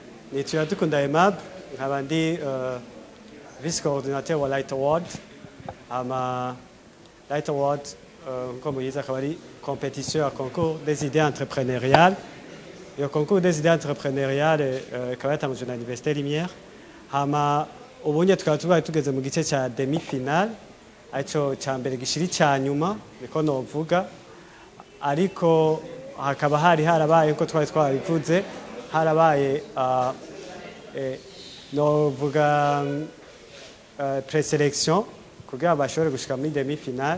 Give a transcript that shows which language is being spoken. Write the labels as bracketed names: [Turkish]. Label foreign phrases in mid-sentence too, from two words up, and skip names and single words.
[Rundi] nitwa Dukunda Aimable nkaba ndi [French] vice coordinateur [Rundi] wa Light Award. Light Award nko muyizi akaba ari [French] compétition à concours des idées entrepreneuriales. Le concours des idées entrepreneuriales [Rundi] ikaba yatangujwe na [French] Université Lumière. [Rundi] Ubunye tukaba tubaye tugeze mu gice cya [French] demi final, [Rundi] aco cya mbere gishiri cya nyuma niko novuga, ariko hakaba harabaye uko twari twabivuze, harabaye novuga présélection kugira bashobore gushika muri [French] demi final.